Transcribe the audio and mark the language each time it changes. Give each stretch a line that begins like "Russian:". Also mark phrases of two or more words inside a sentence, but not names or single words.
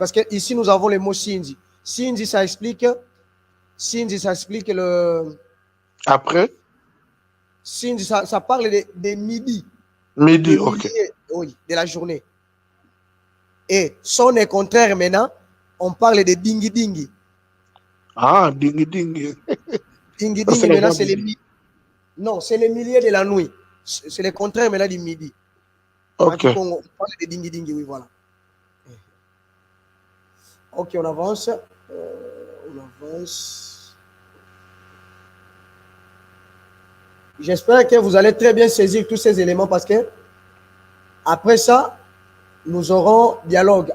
French: Parce que ici, nous avons le mot Sinzi. Sinzi, ça explique le. Après? Sinzi, ça parle de midi. Midi, ok. Oui, de la journée. Et son est contraire maintenant, on parle de dingi dingi. Ah, dingi dingi. Dingi dingi, maintenant, c'est les midi. Non, c'est le milieu de la nuit. C'est le contraire maintenant du midi. Ok. On parle de dingi dingi, oui, voilà. Ok, on avance. J'espère que vous allez très bien saisir tous ces éléments parce que après ça, nous aurons dialogue.